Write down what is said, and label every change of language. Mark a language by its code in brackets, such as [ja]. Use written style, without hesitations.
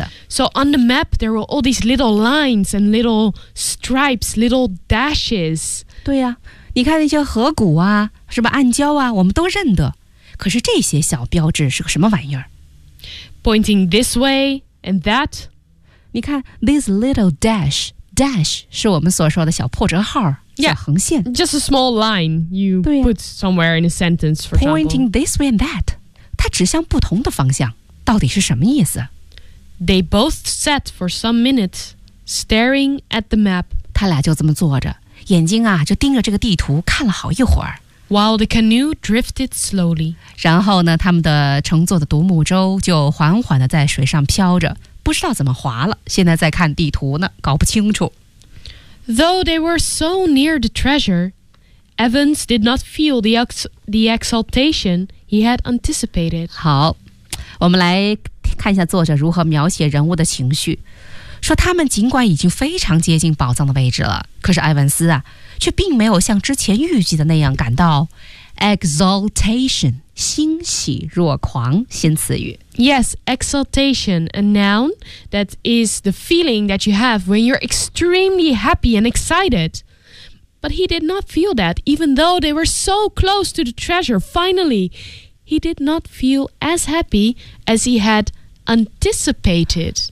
[en] Yeah. So on the map, there were all these little lines and little stripes, little dashes. [zh] 对呀、啊，你看那些河谷啊，什么暗礁啊，我们都认得。可是这些小标志是个什么玩意儿？ [en] Pointing this way and that. [zh] 你看 [en] these little dash, dash [zh] 是我们所说的小破折号。 [en] Yeah, [zh] 横线 [en] just a small line you put somewhere in a sentence, for example. Pointing this way and that. [zh] 它指向不同的方向，到底是什么意思？ [en] They both sat for some minutes, staring at the map. [zh] 他俩就这么坐着，眼睛啊，就盯着这个地图看了好一会儿。 [en] While the canoe drifted slowly. [zh] 然后呢，他们的乘坐的独木舟就缓缓地在水上飘着，不知道怎么滑了，现在在看地图呢，搞不清楚。 [en] Though they were so near the treasure, Evans did not feel the exaltation he had anticipated. [zh] 好，我们来看一下作者如何描写人物的情绪。说他们尽管已经非常接近宝藏的位置了，可是埃文斯啊，却并没有像之前预计的那样感到 exaltation, 欣喜若狂，新词语。 [en] Yes, exaltation, a noun that is the feeling that you have when you're extremely happy and excited. But he did not feel that, even though they were so close to the treasure. Finally, he did not feel as happy as he had anticipated.